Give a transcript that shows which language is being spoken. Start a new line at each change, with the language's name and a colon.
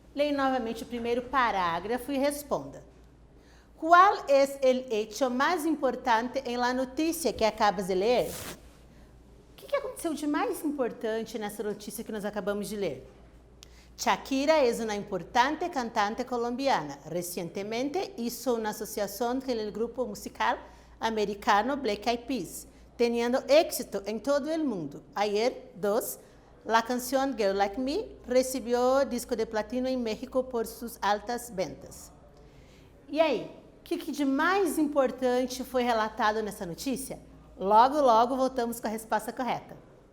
Portuguese: Leia novamente o primeiro parágrafo e responda. Qual é o hecho mais importante em la notícia que acabas de ler? O que aconteceu de mais importante nessa notícia que nós acabamos de ler?
Spanish: Shakira es una importante cantante colombiana. Recientemente hizo una asociación con el grupo musical americano Black Eyed Peas, teniendo éxito en todo el mundo. Ayer, la canción Girl Like Me recibió disco de platino en México por sus altas ventas.
Portuguese: E aí, o que de mais importante foi relatado nessa notícia? Logo, logo voltamos com a resposta correta.